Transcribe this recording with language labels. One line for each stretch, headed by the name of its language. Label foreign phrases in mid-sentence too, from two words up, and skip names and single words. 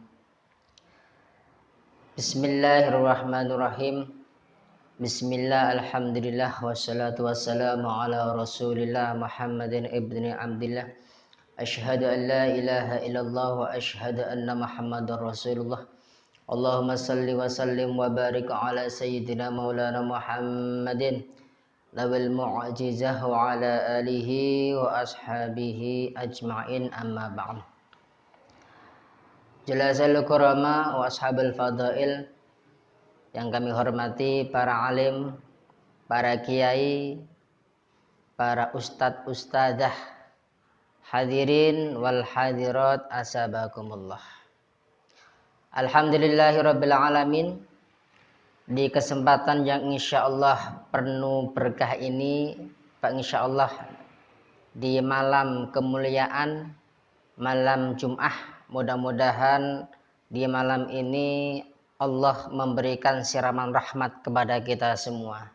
Arabic: بسم الله الرحمن الرحيم بسم الله الحمد لله والصلاة والسلام على رسول الله محمد ابن عبد الله أشهد أن لا إله إلا الله وأشهد أن محمدا رسول الله. اللهم صل وسلم وبارك على سيدنا مولانا محمد ذي المعجزة وعلى آله وأصحابه أجمعين أما بعد. الجلساء الكرماء وأصحاب الفضائل
Indonesian: yang kami hormati, para alim, para kiai, para ustadz ustadzah,
Arabic: الحاضرين والحاضرات أسعدكم الله. الحمد لله رب العالمين.
Indonesian: Di kesempatan yang insyaallah penuh berkah ini, Pak, insyaallah di malam kemuliaan malam Jum'ah, mudah-mudahan di malam ini Allah memberikan siraman rahmat kepada kita semua.